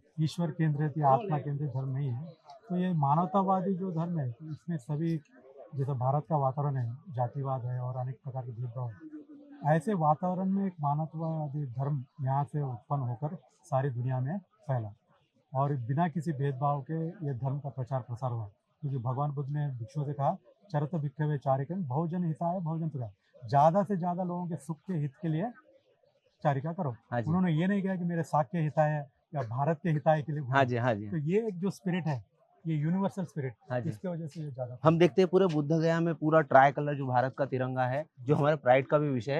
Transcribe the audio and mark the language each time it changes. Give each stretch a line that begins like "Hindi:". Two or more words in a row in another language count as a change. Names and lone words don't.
Hindi: ईश्वर केंद्रित या आत्मा केंद्रित धर्म नहीं है। तो ये मानवतावादी जो धर्म है, इसमें सभी जैसे भारत का वातावरण है, जातिवाद है और अनेक प्रकार के भेदभाव हैं। ऐसे वातावरण में एक मानवतावादी धर्म यहाँ से उत्पन्न होकर सारी दुनिया में फैला और बिना किसी भेदभाव के ये धर्म का प्रचार-प्रसार हुआ। क्योंकि भगवान बुद्ध ने भिक्षुओं से कहा,
Pali: "चरत भिक्षवे चारिकं बहुजन हिताय बहुजन सुखाय।"
Hindi: ज़्यादा से ज़्यादा लोगों के सुख के हित के लिए चारिका करो। हाँ जी। उन्होंने ये नहीं कहा कि मेरे साख के हिताय है या भारत के हिताय के लिए हाँ घूमो। जी, हाँ जी। तो ये एक जो स्पिरिट है, ये
English: universal spirit,
Hindi: हाँ जी। इसकी वजह से ये ज़्यादा हम फैलता है। देखते हैं पूरे बुद्ध गया में पूरा
English: tri colour
Hindi: जो भारत का तिरंगा है, जो हमारे प्राइड का भी विषय है,